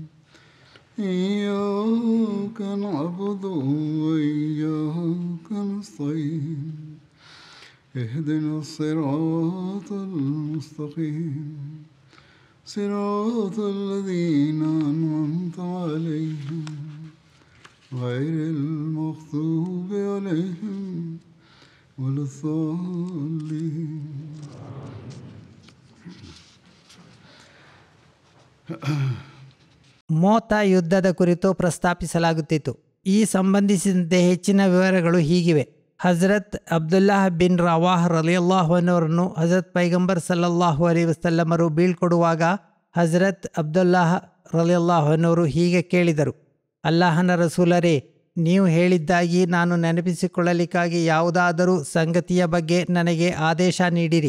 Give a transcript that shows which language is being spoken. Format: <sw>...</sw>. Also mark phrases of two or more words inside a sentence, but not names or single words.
<ar>إياك نعبد وإياك نستعين اهدنا الصراط المستقيم صراط الذين أنعمت عليهم غير المغضوب عليهم ولا الضالين.</ar> <kn>ಮೋತಾ ಯುದ್ಧದ ಕುರಿತು ಪ್ರಸ್ತಾಪಿಸಲಾಗುತ್ತಿತ್ತು. ಈ ಸಂಬಂಧಿಸಿದಂತೆ ಹೆಚ್ಚಿನ ವಿವರಗಳು ಹೀಗಿವೆ. ಹಜರತ್ ಅಬ್ದುಲ್ಲಾಹ್ ಬಿನ್ ರವಾಹ್</kn> <ar>رضي الله عنه</ar> <kn>ಹಜರತ್ ಪೈಗಂಬರ್</kn> <ar>صلى الله عليه وسلم</ar> <kn>ಬೀಳ್ಕೊಡುವಾಗ ಹಜರತ್ ಅಬ್ದುಲ್ಲಾಹ್</kn> <ar>رضي الله عنه</ar> <kn>ಹೀಗೆ ಕೇಳಿದರು: ಅಲ್ಲಾಹನ ರಸೂಲರೇ, ನೀವು ಹೇಳಿದ್ದಾಗಿ ನಾನು ನೆನಪಿಸಿಕೊಳ್ಳಲಿಕ್ಕಾಗಿ ಯಾವುದಾದರೂ ಸಂಗತಿಯ ಬಗ್ಗೆ ನನಗೆ ಆದೇಶ ನೀಡಿರಿ.</kn>